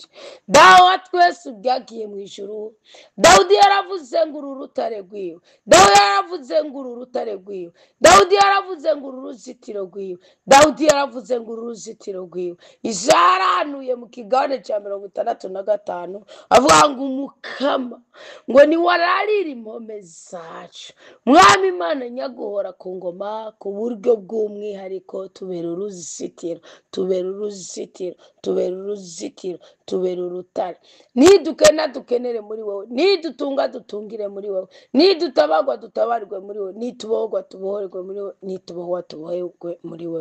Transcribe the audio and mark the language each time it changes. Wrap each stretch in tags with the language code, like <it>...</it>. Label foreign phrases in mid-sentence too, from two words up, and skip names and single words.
<rn>Dawa twese ubyagiye mu ijuru. Dawudi yaravuze ngo uru rutare rwiwe, Dawudi yaravuze ngo uru rutare rwiwe, Dawudi yaravuze ngo uru ruzitiro rwiwe, Dawudi yaravuze ngo uru ruzitiro rwiwe. Izaranuye mu kigabane cya 65 avuga ngo umukama ngo ni wararira impome zacu. Mwami Imana nyaguhora ku ngoma, ku buryo bw'umwihariko tubera uruzitiro, tubera uruzitiro, tubera uruzitiro, tubera urutare. Nidukena dukenere muri wowe, nidutunga dutungire muri wowe, nidutabagwa dutabarwe muri wowe, nitubohorwa tubohorwe muri wowe, nitubohwa tubohorwe muri wowe.</rn>